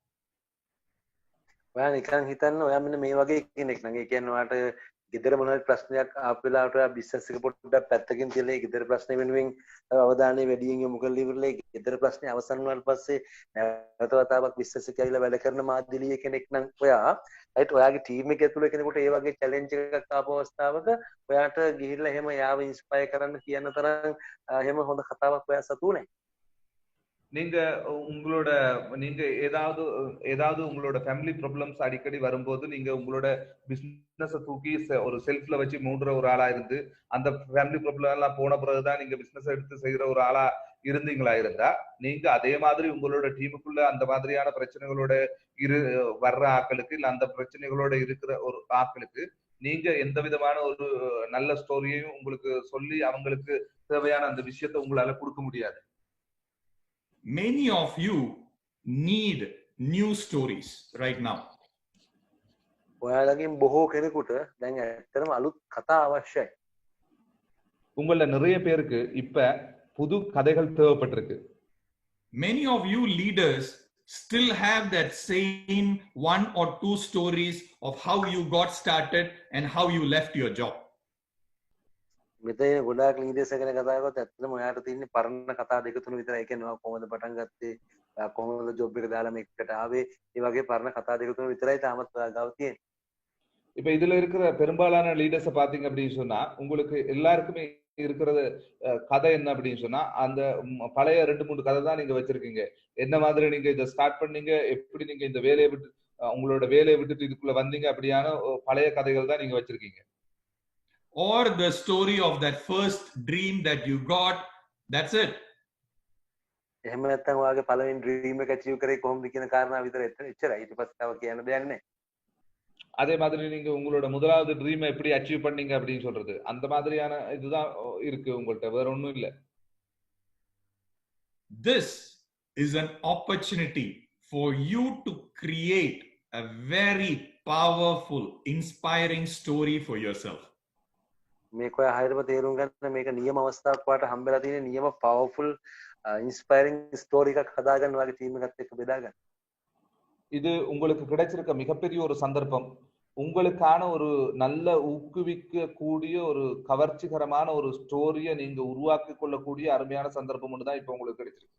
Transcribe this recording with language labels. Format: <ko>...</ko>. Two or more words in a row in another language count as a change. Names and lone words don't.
<si>ඔයා නිකන් හිතන්න ඔයා මෙන්න මේ වගේ කෙනෙක් නම් ඒ කියන්නේ ඔයාට ගෙදර මොනවාරි ප්‍රශ්නයක් ආපු වෙලාවට ඔයා බිස්නස් එක පොඩ්ඩක් පැත්තකින් තියලා ඒ ගෙදර ප්‍රශ්නේ වෙනුවෙන් අවධානය වැඩියෙන් යොමු කරලා ඉවරලා ඒ ගෙදර ප්‍රශ්නේ අවසන් වුණාට පස්සේ නැවත වතාවක් බිස්නස් එක ඇවිල්ලා වැඩ කරන මාධ්‍යලීය කෙනෙක් නම් ඔයා රයිට් ඔයාගේ ටීම් එක ඇතුළේ කෙනෙකුට ඒ වගේ චැලෙන්ජ් එකක් ආපු අවස්ථාවක ඔයාට ගිහිල්ලා එහෙම යාව ඉන්ස්පයර් කරන්න කියන තරම් එහෙම හොඳ කතාවක් ඔයා සතු නැහැ.</si> <ta>நீங்க உங்களோட நீங்க ஏதாவது உங்களோட</ta> <en>family problems</en> <ta>அடிக்கடி வரும்போது நீங்க உங்களோட பிசினஸை தூக்கி ஒரு செல்ஃப்ல வச்சு மூடுற ஒரு ஆளா இருந்து அந்த</ta> <en>family problem</en> <ta>எல்லாம் போன பிறகுதான் நீங்க பிசினஸ் எடுத்து செய்யற ஒரு ஆளா இருந்தீங்களா இருந்தா நீங்க அதே மாதிரி உங்களோட டீமுக்குள்ள அந்த மாதிரியான பிரச்சனைகளோட வர்ற ஆட்களுக்கு இல்ல அந்த பிரச்சனைகளோட இருக்கிற ஒரு ஆட்களுக்கு நீங்க எந்த விதமான ஒரு நல்ல ஸ்டோரியையும் உங்களுக்கு சொல்லி அவங்களுக்கு தேவையான அந்த விஷயத்தை உங்களால கொடுக்க முடியாது.</ta> <en>Many of you need new stories right now.</en> <si>ඔයාලගෙන් බොහෝ කෙනෙකුට දැන් ඇත්තටම අලුත් කතා අවශ්‍යයි.</si> <ta>உங்கள நிறைய பேருக்கு இப்ப புது கதைகள் தேவைப்பட்டிருக்கு.</ta> <en>Many of you leaders still have that same one or two stories of how you got started and how you left your job.</en> <si>මෙතන ගොඩාක් ලීඩර්ස් ගැන කතා කරද්දී ඇත්තටම ඔයාට තියෙන්නේ පරණ කතා දෙක තුන විතරයි. ඒ කියන්නේ ඔයා කොහොමද පටන් ගත්තේ, ඔයා කොහොමද ජොබ් එක දාලා මේකට ආවේ, ඒ වගේ පරණ කතා දෙක තුන විතරයි තාමත් ඔයා ගාව තියෙන්නේ.</si> <ta>இப்ப இதுல இருக்கிற பெரும்பாலான லீடர்ஸை பாத்தீங்க அப்படின்னு சொன்னா உங்களுக்கு எல்லாருக்குமே இருக்கிறது கதை என்ன அப்படின்னு சொன்னா அந்த பழைய 2-3 கதை தான் நீங்க வச்சிருக்கீங்க. என்ன மாதிரி நீங்க இதை ஸ்டார்ட் பண்ணீங்க, எப்படி நீங்க இந்த வேலையை விட்டு உங்களோட வேலையை விட்டுட்டு இதுக்குள்ள வந்தீங்க, அப்படியான பழைய கதைகள் தான் நீங்க வச்சிருக்கீங்க.</ta> <en>Or the story of that first dream that you got, that's it.</en> <si>එහෙම නැත්නම් ඔයාගේ පළවෙනි ඩ්‍රීම් එක අචීව් කරේ කොහොමද කියන කාරණා විතර එච්චරයි. ඊට පස්සේ තව කියන්න දෙයක් නැහැ.</si> <ta>அதே மாதிரி நீங்க உங்களோட முதலாவது ட்ரீமை எப்படி அச்சீவ் பண்ணீங்க அப்படின்னு சொல்றது அந்த மாதிரியான இதுதான் இருக்கு உங்கள்ட்ட, வேற ஒண்ணும் இல்ல.</ta> <en>This is an opportunity for you to create a very powerful, inspiring story for yourself.</en> <si>මේක ඔයා හරියටම තේරුම් ගන්න මේක නියම අවස්ථාවක් වාට හම්බෙලා තියෙන නියම</si> <en>powerful inspiring story</en> <si>එකක් හදාගන්න ඔයාගේ ටීම් එකත් එක්ක බෙදා ගන්න.</si> <ta>இது உங்களுக்கு கிடைச்சிருக்க மிகப்பெரிய ஒரு சந்தர்ப்பம். உங்களுக்கான ஒரு நல்ல ஊக்குவிக்க கூடிய ஒரு கவர்ச்சிகரமான ஒரு ஸ்டோரியை நீங்க உருவாக்கி கொள்ளக்கூடிய அருமையான சந்தர்ப்பம் ஒன்று தான் இப்ப உங்களுக்கு கிடைச்சிருக்கு.</ta>